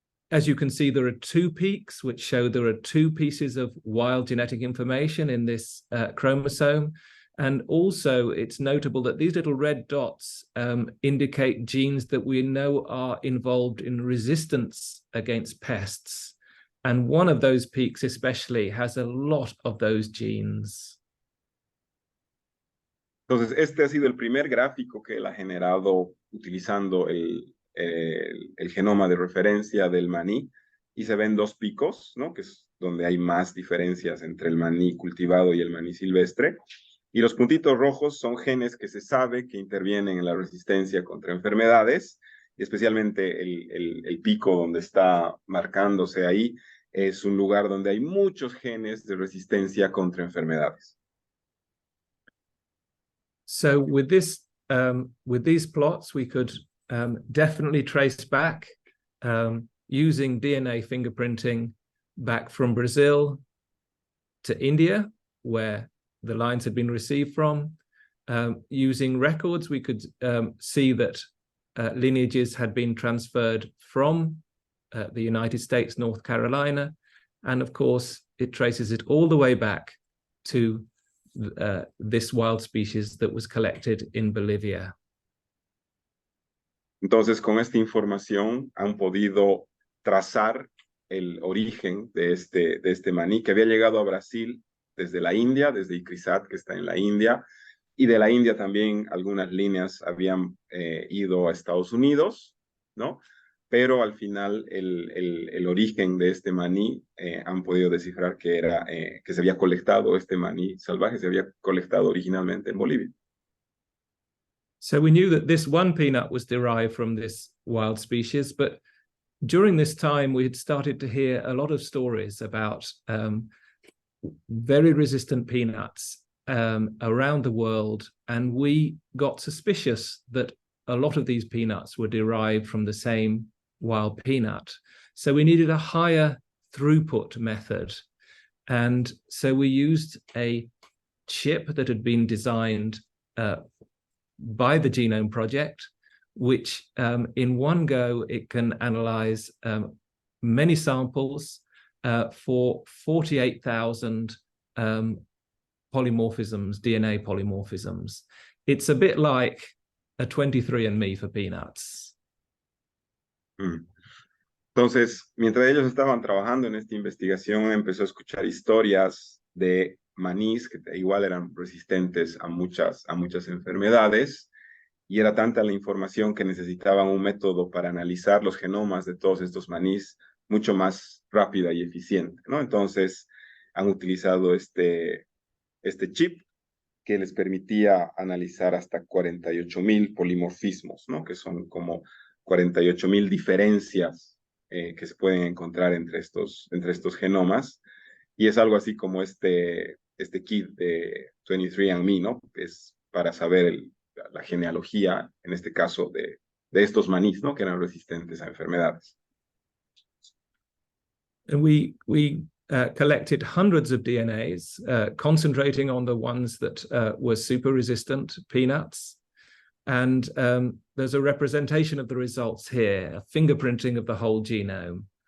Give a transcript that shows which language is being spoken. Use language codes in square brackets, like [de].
[en] As you can see, there are two peaks, which show there are two pieces of wild genetic information in this chromosome. And also, it's notable that these little red dots indicate genes that we know are involved in resistance against pests. And one of those peaks especially has a lot of those genes. [es] Entonces, este ha sido el primer gráfico que él ha generado utilizando el genoma de referencia del maní, y se ven dos picos, ¿no? Que es donde hay más diferencias entre el maní cultivado y el maní silvestre. Y los puntitos rojos son genes que se sabe que intervienen en la resistencia contra enfermedades, y especialmente el pico donde está marcándose ahí es un lugar donde hay muchos genes de resistencia contra enfermedades. [en] So with these plots, we could definitely trace back using DNA fingerprinting back from Brazil to India, where the lines had been received from. Using records, we could see that lineages had been transferred from the United States, North Carolina, and of course, it traces it all the way back to this wild species that was collected in Bolivia. [es] Entonces, con esta información han podido trazar el origen de este maní que había llegado a Brasil desde la India, desde Ikrizat, que está en la India, y de la India también algunas líneas habían ido a Estados Unidos, ¿no? Pero al final el origen de este maní han podido descifrar que era que se había colectado, este maní salvaje se había colectado originalmente en Bolivia. [en] So we knew that this one peanut was derived from this wild species, but during this time we had started to hear a lot of stories about very resistant peanuts around the world, and we got suspicious that a lot of these peanuts were derived from the same wild peanut. So we needed a higher throughput method. And so we used a chip that had been designed by the Genome Project, which in one go, it can analyze many samples for 48,000 polymorphisms, DNA polymorphisms. It's a bit like a 23andMe for peanuts. [es] Entonces, mientras ellos estaban trabajando en esta investigación, empezó a escuchar historias de manís que igual eran resistentes a muchas enfermedades, y era tanta la información que necesitaban un método para analizar los genomas de todos estos manís mucho más rápida y eficiente, ¿no? Entonces, han utilizado este chip que les permitía analizar hasta 48,000 polimorfismos, ¿no? Que son como 48,000 diferencias que se pueden encontrar entre estos genomas, y es algo así como este kit de 23andMe, ¿no? Es para saber la genealogía, en este caso, de estos manís, ¿no? Que eran resistentes a enfermedades. [en] And we collected hundreds of DNAs, concentrating on the ones that were super resistant peanuts. And there's a representation of the results here, a fingerprinting of the whole genome.